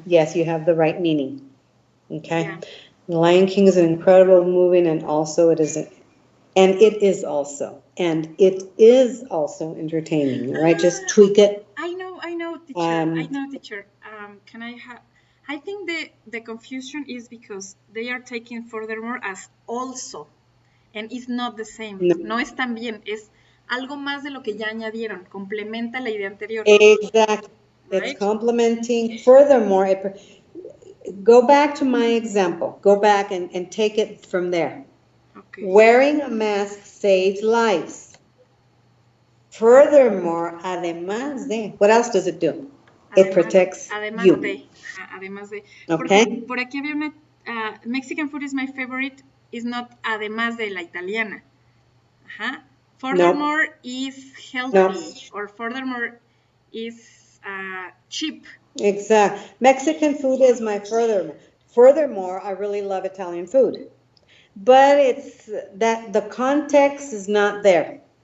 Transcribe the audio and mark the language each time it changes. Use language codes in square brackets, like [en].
[en] Yes, you have the right meaning. Okay. Yeah. The Lion King is an incredible movie, and also it is also entertaining. Right? Just tweak it. I know, teacher. Can I have? I think the confusion is because they are taking furthermore as also, and it's not the same. [es] No es también, es algo más de lo que ya añadieron. Complementa la idea anterior. [en] Exactly. Right? It's complementing. Furthermore, go back to my example. Go back and take it from there. Okay. Wearing a mask saves lives. Furthermore, [es] además de, [en] what else does it do? It protects you. [es] Además de. [en] Okay. [es] Por aquí había una, [en] Mexican food is my favorite, is not [es] además de la italiana. Ajá. [en] Furthermore is healthy, or furthermore is cheap. Exactly. Mexican food is my furthermore. Furthermore, I really love Italian food. But it's that the context is not there.